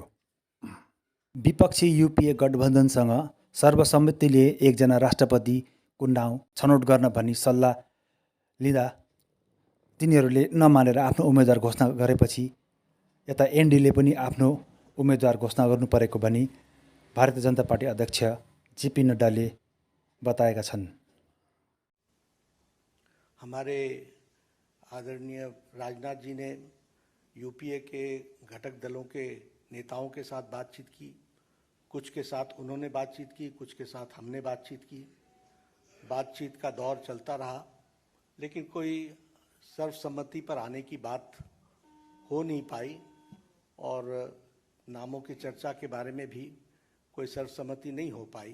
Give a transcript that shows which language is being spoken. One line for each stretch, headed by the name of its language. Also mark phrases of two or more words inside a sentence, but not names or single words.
Nepali: विपक्षी युपिए गठबन्धनसँग सर्वसम्मतिले एकजना राष्ट्रपतिको नाउँ छनौट गर्न भनी सल्लाह लिँदा तिनीहरूले नमानेर आफ्नो उम्मेदवार घोषणा गरेपछि यता एनडीले पनि आफ्नो उम्मेदवार घोषणा गर्नु परेको भनी भारतीय जनता पार्टी अध्यक्ष जेपी नड्डाले बताएका छन्।
Hindi: हमारे आदरणीय राजनाथ जी ने यूपीए के घटक दलों के नेताओं के साथ बातचीत की, कुछ के साथ उन्होंने बातचीत की, कुछ के साथ हमने बातचीत की। बातचीत का दौर चलता रहा, लेकिन कोई सर्वसम्मति पर आने की बात हो नहीं पाई और नामों की चर्चा के बारे में भी कोई सर्वसम्मति नहीं हो पाई।